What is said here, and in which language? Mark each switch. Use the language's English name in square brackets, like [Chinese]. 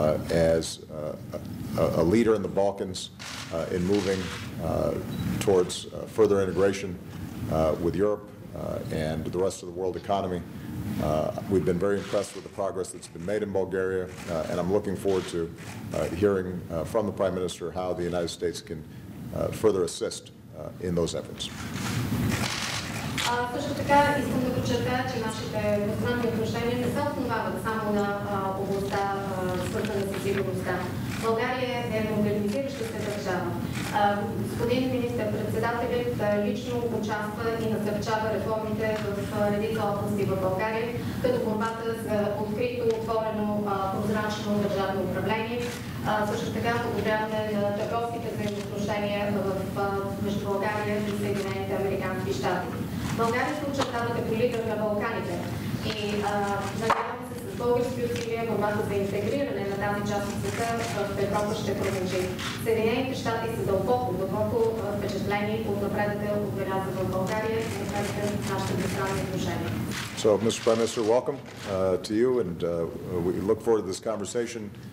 [English] As a leader in the Balkans in moving towards further integration with Europe and the rest of the world economy. We've been very impressed with the progress that's been made in Bulgaria, and I'm looking forward to hearing from the Prime Minister how the United States can further assist in those efforts. [Bulgarian] Също така искам да подчертая, че нашите двустранни отношения не се основават само на областта, свързана с сигурността. България е модернизираща се държава. Господин министър-председателят лично участва и насърчава реформите в редица области в България, като борбата за открито, отворено, прозрачно държавно управление. Също така подобряване на търговските взаимоотношения между България и Съединените американски щати. България се очертава като лидер на Балканите и надяваме се с български усилия борбата за интегриране на тази част от света в Европа ще продължи. Съединените щати са дълбоко впечатлени от напредъка, отбелязан в България и напредъка в нашите двустранни отношения. [English] So, Mr. Prime Minister, welcome to you, and we look forward to this conversation.